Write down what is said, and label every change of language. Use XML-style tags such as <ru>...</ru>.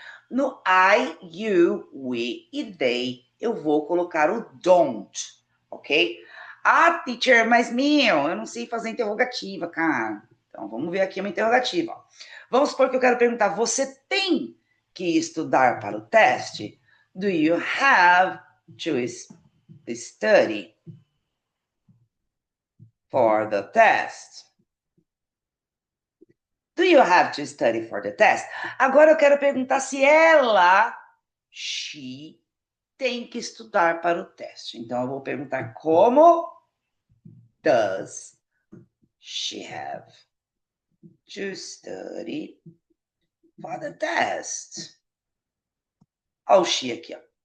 <pt>No I, you, we e they, eu vou colocar o don't, ok? Ah, teacher, mas meu, eu não sei fazer interrogativa, cara. Então, vamos ver aqui uma interrogativa. Vamos supor que eu quero perguntar, você tem que estudar para o teste?</pt> <en>Do you have to study for the test? Do you have to study for the test?</en> <pt>Agora eu quero perguntar se ela, she, tem que estudar para o teste. Então eu vou perguntar como</pt> <en>does she have to study for the test?</en> <pt>Olha o she aqui, ó.</pt>